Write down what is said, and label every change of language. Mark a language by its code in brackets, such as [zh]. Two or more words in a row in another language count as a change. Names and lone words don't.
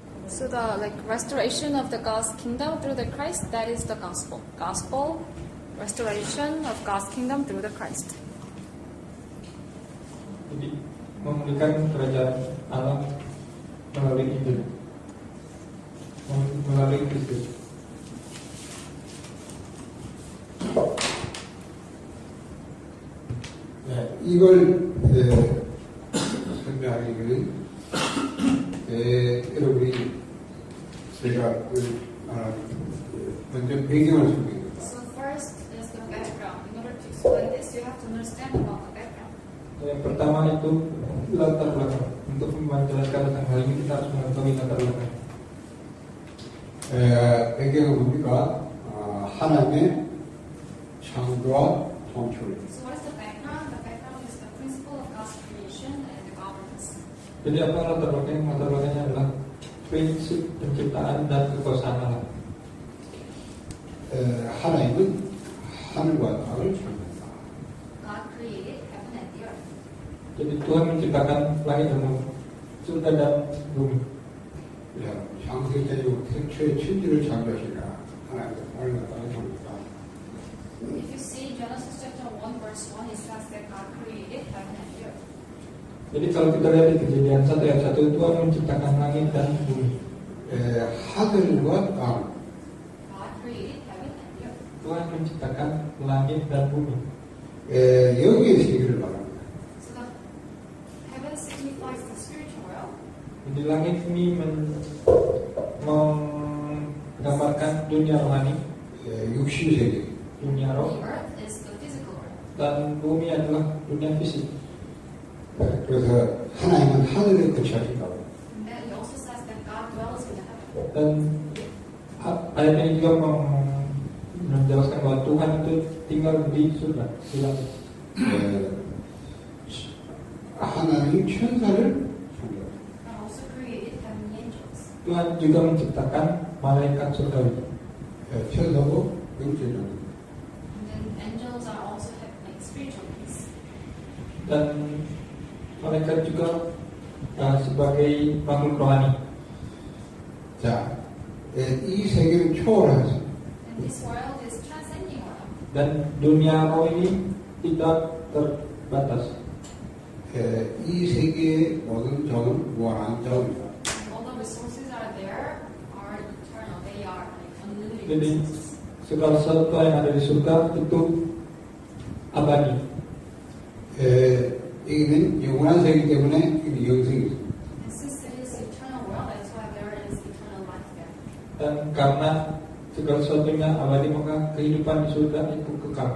[en] So the restoration of the God's kingdom through the Christ, that is the gospel. Gospel, restoration of God's kingdom through the Christ. [id] Jadi memulihkan kerajaan Allah melalui Injil, melalui Kristus. [ko] 이걸 설명하기는 여러분이 제가 먼저 배경을 소개합니다. [en] So first is the background. In order to explain this, you have to understand about the background. [id] Yang pertama itu latar belakang. Untuk menjelaskan tentang hal ini kita harus mengetahui latar belakang. [ko] 배경은 뭡니까? 하나님의 창조와 통치. [en] So what is the background? The background is the principle of God's creation and the governance. [id] Jadi apa latar belakang? Latar belakangnya adalah prinsip penciptaan dan kekuasaan Allah. [ko] 하나님은 하늘과 땅을 창조했다. [en] God created heaven and the earth. [id] Jadi Tuhan menciptakan langit dan bumi, surga dan bumi. [ko] 창세기로 태초에 천지를 창조하시라. 하나님은 하늘과 땅을 창조했다. [en] If you see Genesis chapter 1 verse 1, it says that God created heaven and the earth. [id] Jadi kalau kita lihat di Kejadian 1 ayat 1, Tuhan menciptakan langit dan bumi. [ko] 하늘과 땅. [en] God created heaven and the earth. [id] Tuhan menciptakan langit dan bumi. [ko] 여기에 세계를 말합니다. [en] So the heaven signifies the spiritual realm. [id] Jadi langit ini menggambarkan dunia rohani, [ko] 육신 세계. [id] dunia roh, [en] The earth is the physical realm. [id] dan bumi adalah dunia fisik. [ko] 그래서 하나님은 하늘에 거처하신다고. [en] And then it also says that God dwells in the heaven. [id] Dan ayat ini juga menjelaskan bahwa Tuhan itu tinggal di surga, di langit. [ko] 하나님 천사를 창조했다. [en] God also created heavenly angels. [id] Tuhan juga menciptakan malaikat surgawi. [ko] 천사도 영적인 [en] And then angels are also like spiritual beings. [id] Dan malaikat juga sebagai makhluk rohani. [ko] 자, 이 세계는 초월하죠. [en] And this world is transcending world. [id] Dan dunia roh ini tidak terbatas. [ko] 이 세계의 모든 자원은 무한한 자원이다. [en] And all the resources are there are eternal. They are like unlimited [id] Jadi [en] resources. [id] segala sesuatu yang ada di surga itu abadi. [ko] 여기는 영원한 세계 때문에 영생이 있습니다. [en] And since it is eternal world, that's why there is eternal life there. [id] Dan karena segala sesuatunya abadi maka kehidupan di surga itu kekal.